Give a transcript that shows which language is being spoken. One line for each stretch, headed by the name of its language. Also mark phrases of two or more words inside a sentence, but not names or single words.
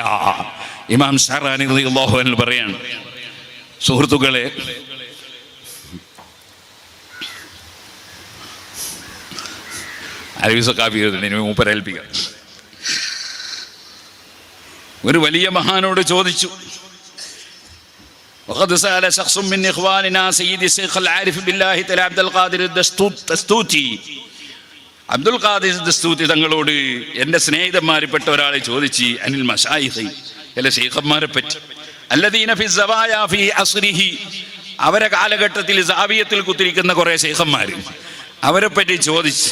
Malayalam: ഇമാം ഷഅറാനി
Arabic: رضي الله عنه
Malayalam: പറയാണ്. സുഹൃത്തുക്കളെ, മൂപ്പരേൽപ്പിക്കാം. ഒരു വലിയ മഹാനോട് ചോദിച്ചു,
Arabic: وقد سأل شخص من إخواننا سيد الشيخ العارف بالله تعالى عبد القادر الدستوطي.
Malayalam: അബ്ദുൽ ഖാദിർ ദസ്തൂതി തങ്ങളോട് എൻ്റെ സ്നേഹിതന്മാരിൽപ്പെട്ട ഒരാളെ ചോദിച്ച്
Arabic: عن المشايخ,
Malayalam: ചില ശൈഖന്മാരെ പറ്റി.
Arabic: الذين في الزوايا في عصره,
Malayalam: അവരെ കാലഘട്ടത്തിൽ സാവിയത്തിൽ കുത്തിരിക്കുന്ന കുറെ ശൈഖന്മാർ, അവരെ പറ്റി ചോദിച്ചു.